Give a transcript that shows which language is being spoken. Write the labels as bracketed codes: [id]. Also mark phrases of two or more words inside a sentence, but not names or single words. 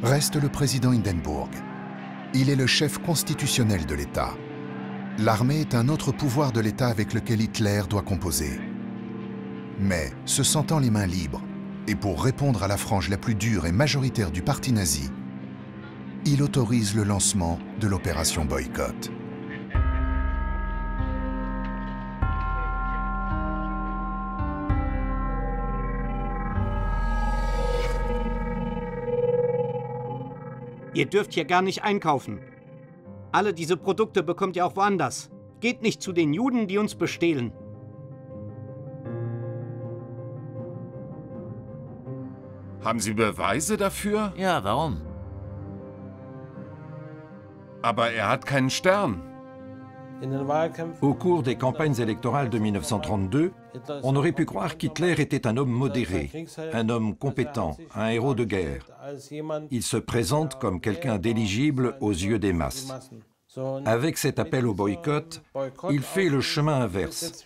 [fr] Reste le président Hindenburg. Il est le chef constitutionnel de l'État. L'armée est un autre pouvoir de l'État avec lequel Hitler doit composer. Mais, se sentant les mains libres, et pour répondre à la frange la plus dure et majoritaire du parti nazi, il autorise le lancement de l'opération Boycott. [de] Ihr dürft hier gar nicht einkaufen. Alle diese Produkte bekommt ihr auch woanders. Geht nicht zu den Juden, die uns bestehlen. Haben Sie Beweise dafür? Ja, warum? Aber er hat keinen Stern. [fr] Au cours des campagnes électorales de 1932, on aurait pu croire qu'Hitler était un homme modéré, un homme compétent, un héros de guerre. Il se présente comme quelqu'un d'éligible aux yeux des masses. Avec cet appel au boycott, il fait le chemin inverse.